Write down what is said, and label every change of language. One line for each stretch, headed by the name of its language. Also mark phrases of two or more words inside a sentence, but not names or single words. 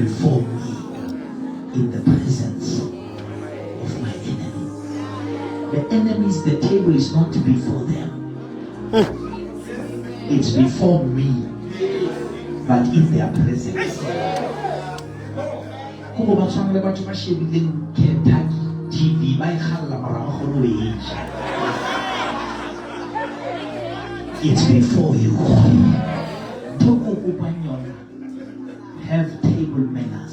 English: before me in the presence of my enemy. The enemies, the table is not before them. It's before me, but in their presence.
Southern Sotho: Kubo ba tshwana le batho ba shebileng Kentucky TV ba ikgalla mara ba kgone ho e ja.
English: It's before you. Have table manners.